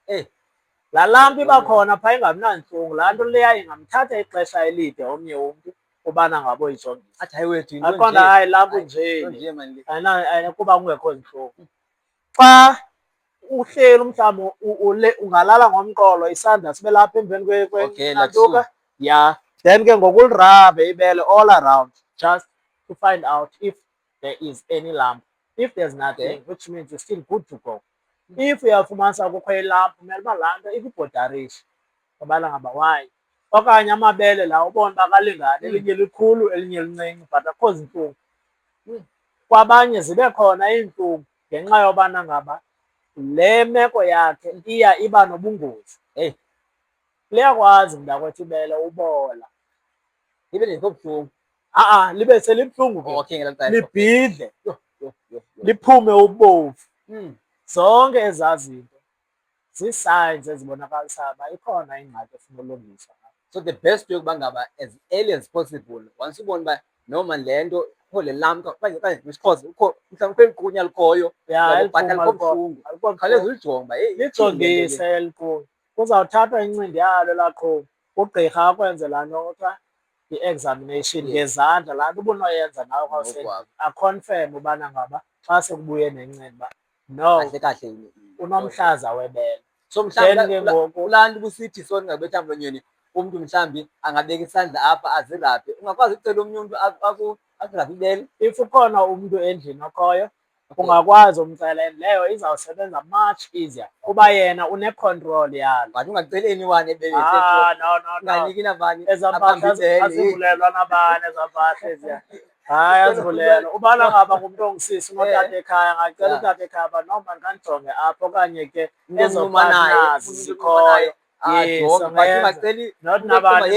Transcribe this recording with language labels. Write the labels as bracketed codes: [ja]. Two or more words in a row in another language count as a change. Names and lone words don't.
[xh] Laa lamp iba khona phaa ingabi nazintlungu. Laa nto leya ingamthatha ixesha elide omnye umntu ubana ngaba uyijongile. Athi hayi wethu into Aqonda nje. hayi lampu Hayi, nje into le. nje mani le. Kuba kungekho zintlungu. Xa uhleli mhlawumbi ungalala ngomqolo isandla sibe lapha emveni [en] Okay, like [xh] kwenantuka. so. [en] Yeah. Then [xh] ke ngoku ulirabhe ibele [en] all around just to find out if there is any lump. If there's nothing, which means it's still good to go. [xh] If uyafumanisa kukho ilampu kumele uba laa nto ikubhodarishe ngabala ngaba why. Okanye amabele la ubone uba akalingani, elinye likhulu elinye lincinci but akho zintlungu. Kwabanye zibe khona iintlungu ngenxa yobana ngaba le meko yakhe iya iba nobungozi. Liyakwazi mntakwethu ibele ubola. Ibe lingekho buhlungu. Libe selibuhlungu ke. Okay, ngelaa xesha. Libhidle, Yho. liphume ubovu. Zonke ezaa zinto zii-signs ezibonakalisayo uba ikhona ingxaki efuna ulungiswa. [en] So the best way [xh] yokuba ngaba [en] as early as possible once [xh] ubone uba noma le nto kho le lamp okanye ngesiXhosa ukho mhlawumbi eliqunya likhoyo but alikho buhlungu. Khawuleza ulijonge uba heyi lijongise eliqunya. Kuzawuthathwa incindi yalo laa qhuma ugqirha akwenze laa nto kuthiwa i-examination ngezandla, laa nto ubunoyenza nawe kwawusendlini, akhonfeme ubana ngaba xa sekubuye nencindi uba no kahle kahle unomhlaza webele. So mhlawumbi kulaa nto ubusithi soni ngabetha mlonyeni umntu mhlawumbi angabeka isandla apha azirabhe, ungakwazi ucela omnye umntu akurabhe ibele. If ukhona umntu endlini okhoyo ungakwazi umcela and leyo izawusebenza [en] much easier [xh] kuba yena une-control yalo. But ungaceli anyone ebele. No. Unganiki nabani Ezaa mpahla azivulelwa nabani ezaa mpahla eziya. Hayi azivulelwa. Ubana ngaba ngumntu ongisisi unotata ekhaya angacela utata ekhaya uba no mani khandjonge apha okanye ke ezo partners zikhoyo. Not nabani